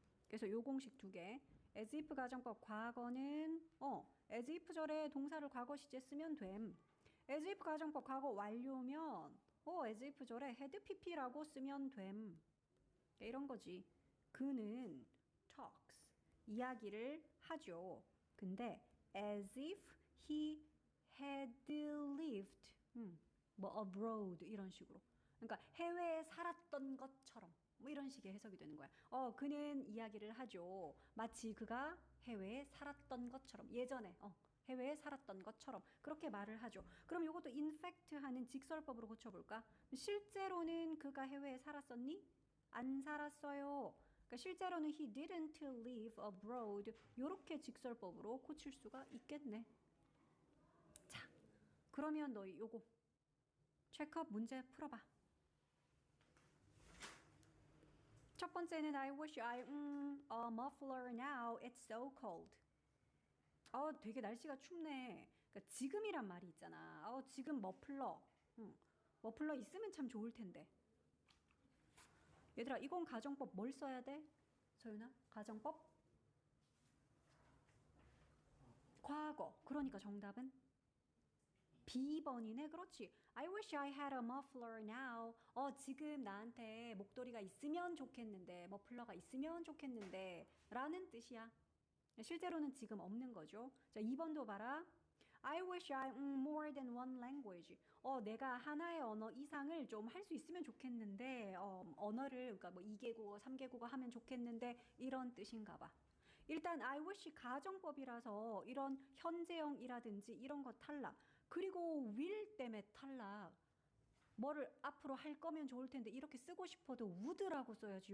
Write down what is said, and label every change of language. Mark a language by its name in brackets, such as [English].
[Korean] 그래서 요 공식 두 개. as if 가정법 과거는 as if 절에 동사를 과거 시제 쓰면 됨. as if 가정법 과거 완료면 as if 절에 had pp라고 쓰면 됨. 이런 거지. 그는 talks 이야기를 하죠. 근데 [English] as if he had lived 뭐 abroad [Korean] 이런 식으로. 그러니까 해외에 살았던 것처럼 뭐 이런 식의 해석이 되는 거야. 그는 이야기를 하죠. 마치 그가 해외에 살았던 것처럼 예전에 해외에 살았던 것처럼 그렇게 말을 하죠. 그럼 이것도 in fact 하는 직설법으로 고쳐볼까? 실제로는 그가 해외에 살았었니? 안 살았어요. 그러니까 실제로는 [English] he didn't live abroad. [Korean] 이렇게 직설법으로 고칠 수가 있겠네. 자, 그러면 너희 요거 체크업 문제 풀어봐. 첫 번째는 [English] I wish I a muffler now. It's so cold. [Korean] 되게 날씨가 춥네. 그러니까 지금이란 말이 있잖아. 지금 머플러. 머플러 있으면 참 좋을 텐데. 얘들아, 이건 가정법 뭘 써야 돼? 소윤아, 가정법? 과거. 그러니까 정답은 B번이네. 그렇지. [English] I wish I had a muffler now. [Korean] 지금 나한테 목도리가 있으면 좋겠는데, 머플러가 있으면 좋겠는데 라는 뜻이야. 실제로는 지금 없는 거죠. 자, 2번도 봐라. [English] I wish I more than one language. [Korean] 내가 하나의 언어 이상을 좀 할 수 있으면 좋겠는데, 언어를 그러니까 뭐 2개국어, 3개국어 하면 좋겠는데 이런 뜻인가 봐. 일단 I wish 가정법이라서 이런 현재형이라든지 이런 거 탈락. 그리고 will 때문에 탈락. 뭐를 앞으로 할 거면 좋을 텐데 이렇게 쓰고 싶어도 would라고 써야지.